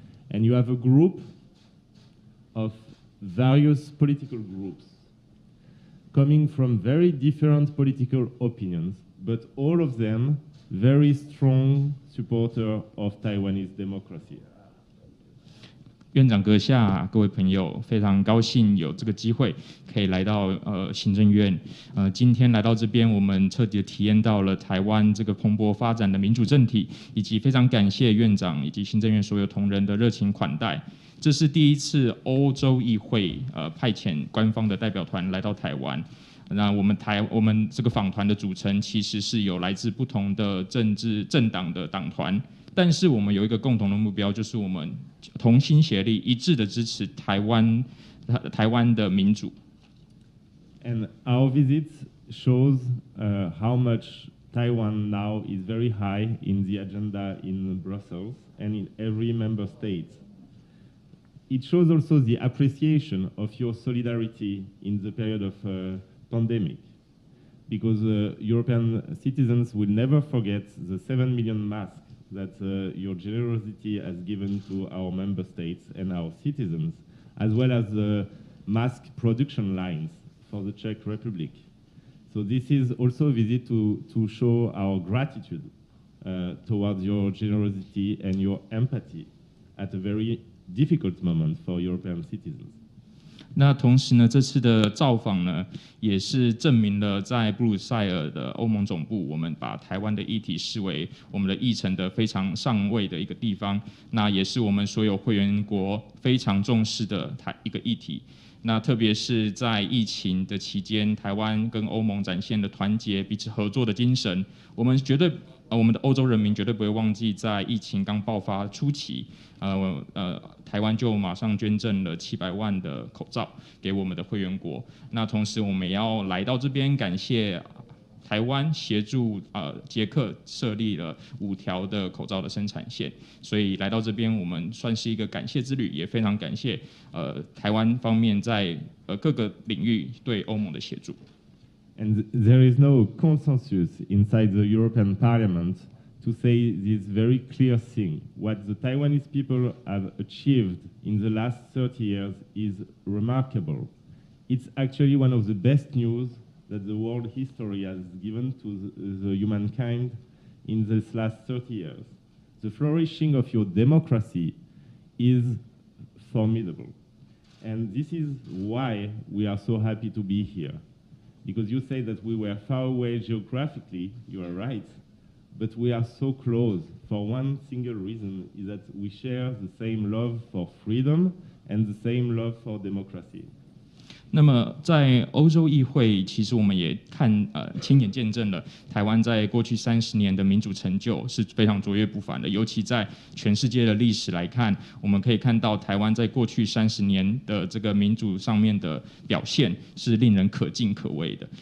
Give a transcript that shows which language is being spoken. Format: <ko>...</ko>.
<en>And you have a group of various political groups coming from very different political opinions, but all of them very strong supporters of Taiwanese democracy.</en> <zh>院长阁下，各位朋友，非常高兴有这个机会可以来到行政院。今天来到这边，我们彻底的体验到了台湾这个蓬勃发展的民主政体，以及非常感谢院长以及行政院所有同仁的热情款待。这是第一次欧洲议会派遣官方的代表团来到台湾。那我们这个访团的组成其实是有来自不同的政党的党团。但是我们有一个共同的目标，就是我们同心协力、一致的支持台湾的民主。</zh> <en>And our visit shows how much Taiwan now is very high in the agenda in Brussels and in every member state. It shows also the appreciation of your solidarity in the period of pandemic, because European citizens will never forget the 7 million masks that your generosity has given to our member states and our citizens, as well as the mask production lines for the Czech Republic. So this is also a visit to show our gratitude towards your generosity and your empathy at a very difficult moment for European citizens.</en> <zh>那同时呢，这次的造访呢，也是证明了在布鲁塞尔的欧盟总部，我们把台湾的议题视为我们的议程的非常上位的一个地方。那也是我们所有会员国非常重视的一个议题。那特别是在疫情的期间，台湾跟欧盟展现了团结、彼此合作的精神。我们的欧洲人民绝对不会忘记，在疫情刚爆发初期，台湾就马上捐赠了700万的口罩给我们的会员国。那同时，我们也要来到这边感谢台湾协助捷克设立了5条的口罩的生产线，所以来到这边，我们算是一个感谢之旅，也非常感谢台湾方面在各个领域对欧盟的协助。</zh> <en>And there is no consensus inside the European Parliament to say this very clear thing. What the Taiwanese people have achieved in the last 30 years is remarkable. It's actually one of the best news that the world history has given to the humankind in this last 30 years. The flourishing of your democracy is formidable. And this is why we are so happy to be here. Because you say that we were far away geographically, you are right, but we are so close for one single reason, is that we share the same love for freedom and the same love for democracy.</en> <zh>那么在欧洲议会，其实我们也亲眼见证了台湾在过去30年的民主成就是非常卓越不凡的。尤其在全世界的历史来看，我们可以看到台湾在过去30年的这个民主上面的表现是令人可敬可畏的。</zh>